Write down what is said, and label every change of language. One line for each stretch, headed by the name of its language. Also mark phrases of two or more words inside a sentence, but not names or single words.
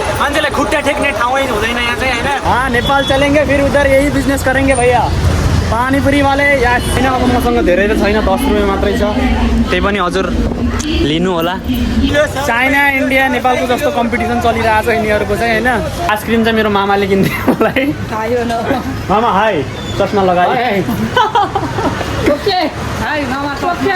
Nepali: मान्छेलाई खुट्टा टेक्ने ठाउँै हुँदैन यहाँ चाहिँ हैन।
Hindi: हाँ नेपाल चलेंगे फिर उधर यही बिजनेस करेंगे भैया। पानीपुरी वाले या
Nepali: छैन अब मसँग धेरै त छैन 10 रुपियाँ मात्रै छ। त्यही पनि हजुर लिनु होला। चाइना इन्डिया नेपालको जस्तो कम्पिटिसन चलिरहेको छ यिनीहरूको चाहिँ हैन। आइसक्रिम चाहिँ मेरो मामाले किन्दियो मलाई। मामा हाई चस्मा लगाए।
English: OK hi mama OK